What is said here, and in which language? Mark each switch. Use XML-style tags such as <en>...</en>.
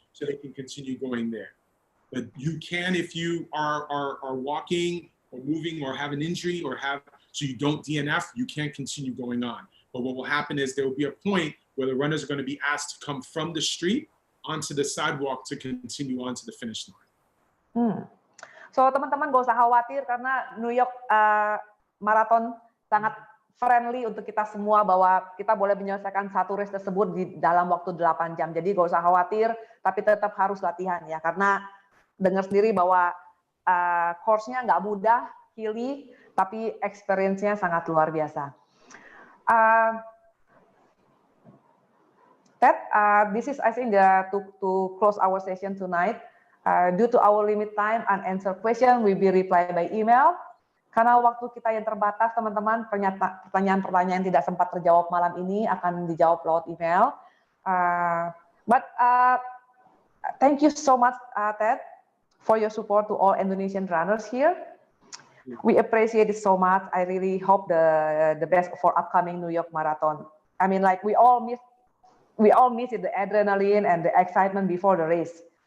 <en>So they can continue going there. But you can, if you are walking or moving or have an injury or so you don't DNF, you can't continue going on. But what will happen is there will be a point where the runners are going to be asked to come from the street onto the sidewalk to continue on to the finish line.</en> <id>So teman-teman gak usah khawatir karena New York Marathon sangat friendly untuk kita semua bahwa kita boleh menyelesaikan satu race tersebut di dalam waktu 8 jam. Jadi gak usah khawatir, tapi tetap harus latihan ya. Karena dengar sendiri bahwa course-nya nggak mudah, hilly, tapi experience-nya sangat luar biasa.</id> <en>Ted, this is I think to close our session tonight. Due to our limit time, unanswered question will be replied by email.</en> <id>Karena waktu kita yang terbatas, teman-teman, pertanyaan-pertanyaan yang tidak sempat terjawab malam ini akan dijawab lewat email.</id> <en>But thank you so much, Ted, for your support to all Indonesian runners here. We appreciate it so much. I really hope the best for upcoming New York Marathon. I mean, like we all miss it, the adrenaline and the excitement before the race.</en>